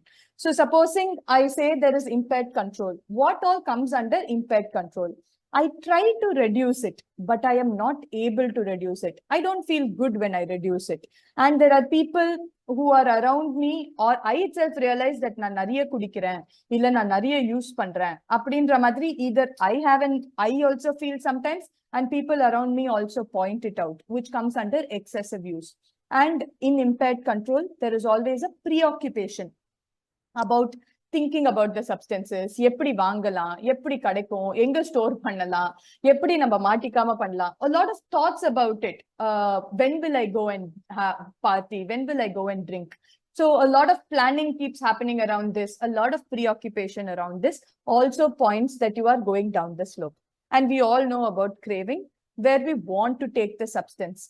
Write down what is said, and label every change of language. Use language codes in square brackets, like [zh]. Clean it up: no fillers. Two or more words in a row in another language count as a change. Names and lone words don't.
[en] So supposing I say there is impaired control, what all comes under impaired control? I try to reduce it, but I am not able to reduce it. I don't feel good when I reduce it. And there are people who are around me, or I itself realize that [ta] நான் நிறைய குடிக்கிறேன், இல்ல நான் நிறைய use பண்றேன். அப்படிங்கற மாதிரி, [en] either I also feel sometimes, and people around me also point it out, which comes under excessive use. And in impaired control, there is always a preoccupation about thinking about the substances. [ta] எப்படி வாங்கலாம், எப்படி கிடைக்கும், எங்க store பண்ணலாம், எப்படி நம்ம மாட்டிக்காம பண்ணலாம். [en] A lot of thoughts about it. When will I go and party? When will I go and drink? So a lot of planning keeps happening around this. A lot of preoccupation around this also points that you are going down the slope. And we all know about craving, where we want to take the substance.